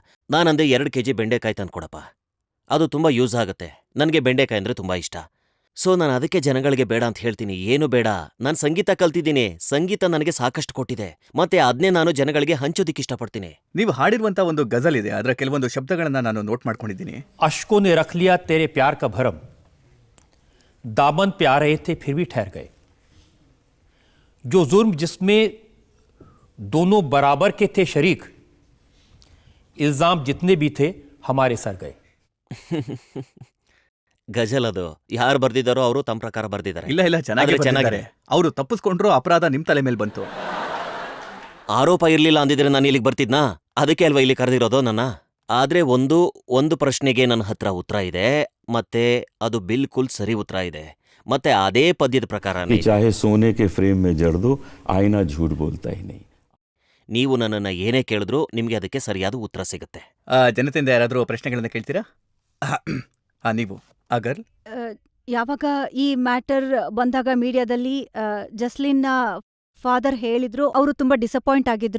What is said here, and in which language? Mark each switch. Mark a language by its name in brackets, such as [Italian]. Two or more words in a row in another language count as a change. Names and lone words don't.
[Kannada] ನಾನಂದೆ 2 ಕೆಜಿ ಬೆಂಡೆಕಾಯಿ ತಂದು ಕೊಡಪ್ಪ, ಅದು ತುಂಬ ಯೂಸ್ ಆಗುತ್ತೆ. ನನಗೆ ಬೆಂಡೆಕಾಯಿ ಅಂದರೆ ತುಂಬ ಇಷ್ಟ. ಸೊ ನಾನು ಅದಕ್ಕೆ ಜನಗಳಿಗೆ ಬೇಡ ಅಂತ ಹೇಳ್ತೀನಿ. ಏನು ಬೇಡ, ನಾನು ಸಂಗೀತ ಕಲ್ತಿದ್ದೀನಿ, ಸಂಗೀತ ನನಗೆ ಸಾಕಷ್ಟು ಕೊಟ್ಟಿದೆ, ಮತ್ತೆ ಅದನ್ನೇ ನಾನು ಜನಗಳಿಗೆ ಹಂಚೋದಿಕ್ಕೆ ಇಷ್ಟಪಡ್ತೀನಿ. ನೀವು ಹಾಡಿರುವಂತ ಒಂದು ಗಜಲ್ ಇದೆ, ಅದರ ಕೆಲವೊಂದು ಶಬ್ದಗಳನ್ನ ನಾನು ನೋಟ್ ಮಾಡ್ಕೊಂಡಿದ್ದೀನಿ. [Hindi] अश्कों ने रख लिया तेरे प्यार का भरम, दामन पे आ रहे थे फिर भी ठहर गए, जो जुर्म जिसमें दोनों बराबर के थे शरीक, इल्जाम जितने भी थे हमारे सर गए. [Kannada] ಗಜಲ್ ಅದು ಯಾರು ಬರ್ದಿದ್ದಾರೋ ಅವರು ತಮ್ಮ ಪ್ರಕಾರ ಬರ್ದಿದ್ದಾರೆ. ಇಲ್ಲ ಇಲ್ಲ, ಚೆನ್ನಾಗಿ ಆದ್ರೆ ಚೆನ್ನಾಗಿದೆ. ಅವರು ತಪ್ಪಿಸ್ಕೊಂಡ್ರು, ಅಪರಾಧ ನಿಮ್ ತಲೆ ಮೇಲೆ ಬಂತು. ಆರೋಪ ಇರ್ಲಿಲ್ಲ ಅಂದಿದ್ರೆ ನಾನು ಇಲ್ಲಿಗೆ ಬರ್ತಿದ್ನಾ? ಅದಕ್ಕೆ ಅಲ್ವಾ ಇಲ್ಲಿ ಕರೆದಿರೋದು ನನ್ನ. ಆದ್ರೆ ಒಂದು ಪ್ರಶ್ನೆಗೆ ನನ್ನ ಹತ್ರ ಉತ್ತರ ಇದೆ, ಮತ್ತೆ ಅದು ಬಿಲ್ಕುಲ್ ಸರಿ ಉತ್ತರ ಇದೆ, ಮತ್ತೆ ಅದೇ ಪದ್ಯದ ಪ್ರಕಾರನೇ. [Hindi] चाहे सोने के फ्रेम में जड़ दो, आईना झूठ बोलता ही नहीं. [Kannada] ನೀವು ನನ್ನನ್ನು ಏನೇ ಕೇಳಿದ್ರೂ ನಿಮಗೆ ಅದಕ್ಕೆ ಸರಿಯಾದ ಉತ್ತರ ಸಿಗುತ್ತೆ. ಜನತೆಯಿಂದ ಯಾರಾದರೂ ಪ್ರಶ್ನೆಗಳನ್ನ ಕೇಳ್ತೀರಾ? ನೀವು ಅಗರ್, ಯಾವಾಗ ಈ ಮ್ಯಾಟರ್ ಬಂದಾಗ ಮೀಡಿಯಾದಲ್ಲಿ ಜಸ್ಲಿನ್ನ ಫಾದರ್ ಹೇಳಿದ್ರು, ಅವರು ತುಂಬಾ ಡಿಸಪಾಯಿಂಟ್ ಆಗಿದ್ರು.